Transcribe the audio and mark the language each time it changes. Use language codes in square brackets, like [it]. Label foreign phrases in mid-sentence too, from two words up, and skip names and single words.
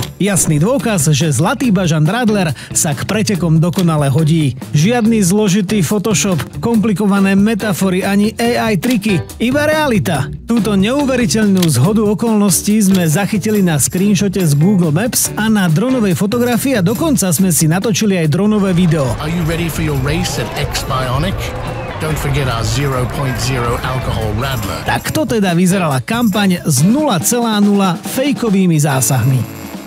[sk] Jasný dôkaz, že Zlatý bažant Radler sa k pretekom dokonale hodí. Žiadny zložitý Photoshop, komplikované metafory ani AI triky, iba realita. Túto neuveriteľnú zhodu okolností sme zachytili na screenshote z Google Maps a na dronovej fotografii a dokonca sme si natočili aj dronové video. [en] Are you ready for your race at X-Bionic? Don't forget our 0.0 alcohol Radler. [sk] Takto teda vyzerala kampaň s 0,0 fejkovými zásahmi.